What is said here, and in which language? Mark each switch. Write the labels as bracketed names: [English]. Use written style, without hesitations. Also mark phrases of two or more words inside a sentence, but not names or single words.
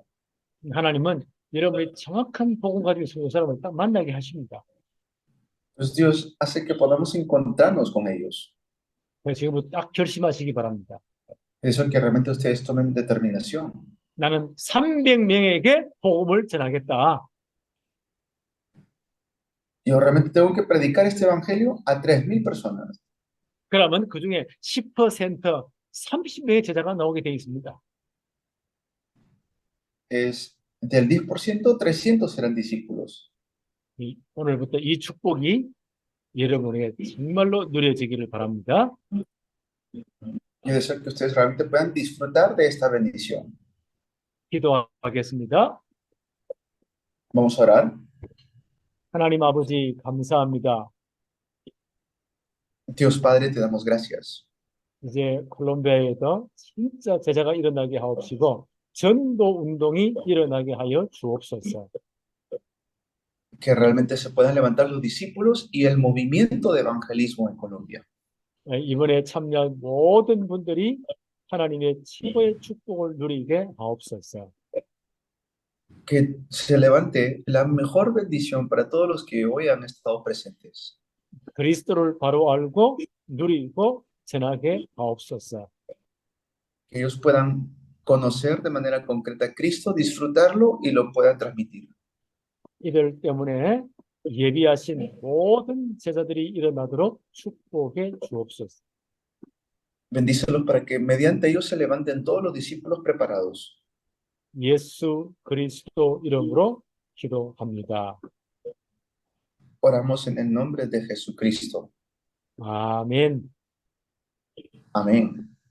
[Korean] 하나님은 여러분이 정확한 복음 가지고 있는 사람을 딱 만나게 하십니다. [Spanish] Pues Dios hace que podamos encontrarnos con ellos. [Korean] 그래서 지금부터 딱 결심하시기 바랍니다. [Spanish] Eso es que realmente ustedes tomen determinación. [Korean] 나는 300명에게 복음을 전하겠다. [Spanish] Yo realmente tengo que predicar este evangelio a 3.000 personas. [Korean] 그러면 그 중에 10%, 30명의 제자가 나오게 되어 있습니다. [Spanish] Es del 10%, 300 serán discípulos. [Korean] 오늘부터 이 축복이 여러분에게 정말로 누려지기를 바랍니다. [Spanish] Yo deseo que ustedes realmente puedan disfrutar de esta bendición. [Korean] 기도하겠습니다. [Spanish] Vamos a orar. [Korean] 하나님 아버지 감사합니다. [Spanish] Dios Padre, te damos gracias. [Korean] 이제 콜롬비아에도 진짜 제자가 일어나게 하옵시고 전도 운동이 일어나게 하여 주옵소서. [Spanish] Que realmente se puedan levantar los discípulos y el movimiento de evangelismo en Colombia. [Korean] 이번에 참여한 모든 분들이 하나님의 최고의 축복을 누리게 하옵소서. [Spanish] Que se levante la mejor bendición para todos los que hoy han estado presentes. [Korean] 그리스도를 바로 알고 누리고 전하게 하옵소서. [Spanish] Que ellos puedan conocer de manera concreta a Cristo, disfrutarlo y lo puedan transmitir. [Korean] 이들 때문에 예비하신 모든 제자들이 일어나도록 축복해 주옵소서. [Spanish] Bendícelos para que mediante ellos se levanten todos los discípulos preparados. [Korean] 예수 그리스도 이름으로 기도합니다. [Spanish] Oramos en el nombre de Jesucristo. [Korean] 아멘. [Spanish] Amén.